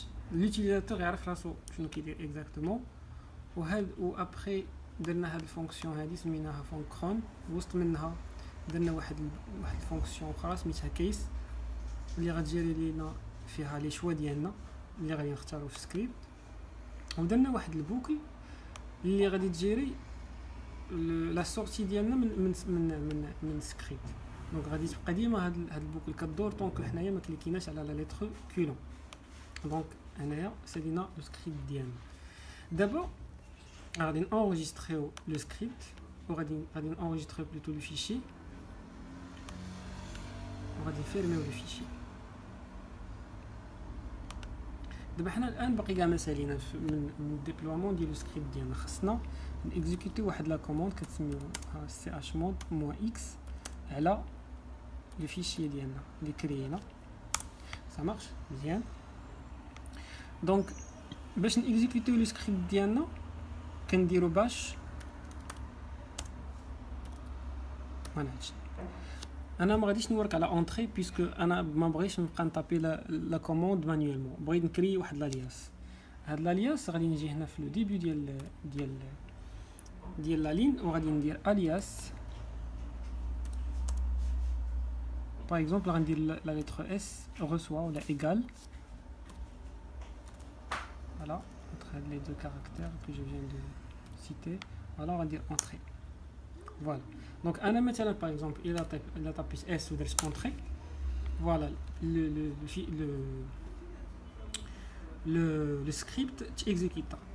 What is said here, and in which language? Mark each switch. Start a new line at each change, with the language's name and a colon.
French: L'utilisateur sait exactement.
Arabic: و ابري درنا هاد الفونكسيون هادي سميناها فونكرون وسط منها درنا واحد الفونكسيون اخرى سميتها كيس اللي غتجيري لينا فيها لي شوا ديالنا اللي غادي نختارو في السكريبت ودرنا واحد البوكل اللي غادي تجيري لا سورتي ديالنا من السكريبت. دونك غادي تبقى ديما هاد البوكل كدور طونك حنايا ما كليكيناش على لا ليتر كولون. دونك هنايا سالينا لو سكريبت ديالنا. دابا غادي نenregistrer
French: le script
Arabic: وغادي نenregistrer
French: plutôt le fichier
Arabic: وغادي نفيرميو
French: le fichier.
Arabic: دابا حنا الان باقي كاع ما سالينا من الديبلويمون ديال السكريبت ديالنا. خصنا نيكزيكوتي واحد لا كوموند كتسميوها chmod-x على لو فيشي ديالنا اللي كريينا.
French: ça marche
Arabic: مزيان. دونك باش نيكزيكوتيو لو سكريبت ديالنا كنديرو باش انا ما غاديش نورك على اونطري بيسكو انا ما بغيتش نبقى نطابي لا كوموند مانيوالمون. بغيت نكري واحد لالياس. هاد لالياس غادي نجي هنا في لو ديبي ديال لا لين وغادي ندير الياس باغ اكزومبل غندير لا لتر اس reçoit ولا égal.
French: Voilà, entre les deux caractères que je viens de citer. Voilà, on va dire entrée. Voilà. Donc, un maintenant, par exemple, il a tapé S ou entrée. Voilà, le script exécute.